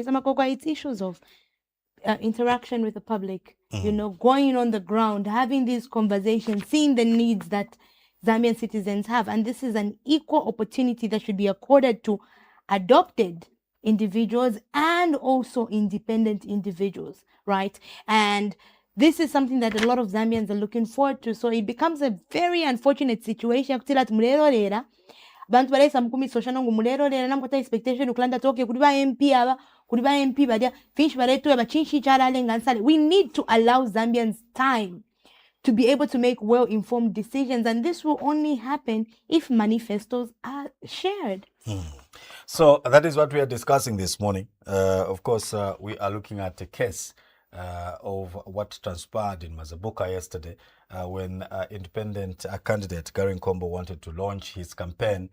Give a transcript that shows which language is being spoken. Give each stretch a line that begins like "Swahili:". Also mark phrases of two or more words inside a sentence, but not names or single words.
English: It's issues of interaction with the public, going on the ground, having these conversations, seeing the needs that Zambian citizens have. And this is an equal opportunity that should be accorded to adopted individuals and also independent individuals, right? And this is something that a lot of Zambians are looking forward to. So it becomes a very unfortunate situation.
Bemba: Bantu balesa mkumi soshana ngumulero lera namkota expectation ukulanda toke kuliba MP aba kuliba MP badia finish baretu aba chinshi chala lengansale.
English: We need to allow Zambians time to be able to make well-informed decisions, and this will only happen if manifestos are shared. So that is what we are discussing this morning. Of course, we are looking at a case of what transpired in Mazabuka yesterday when independent candidate Gary Nkombo wanted to launch his campaign.